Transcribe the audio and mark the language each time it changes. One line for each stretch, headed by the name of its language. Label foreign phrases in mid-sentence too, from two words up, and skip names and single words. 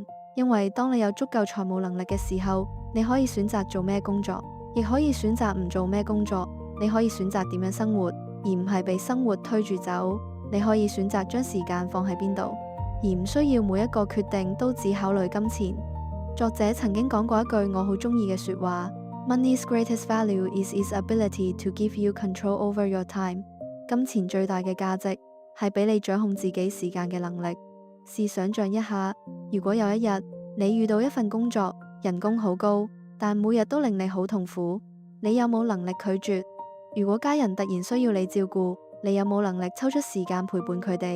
Cantonese: 因為當你有足夠財務能力嘅時候，你可以選擇做咩工作，亦可以選擇唔做咩工作。你可以選擇點樣生活，而唔係被生活推住走。你可以選擇將時間放喺邊度，而唔需要每一個決定都只考慮金錢。作者曾經講過一句我好中意嘅說話 ：
English: Money's greatest value is its ability to give you control over your time。
Cantonese: 金錢最大嘅價值係俾你掌控自己時間嘅能力。試想象一下，如果有一日你遇到一份工作，人工好高，但每日都令你好痛苦，你有冇能力拒絕？如果家人突然需要你照顧，你有冇能力抽出時間陪伴佢哋？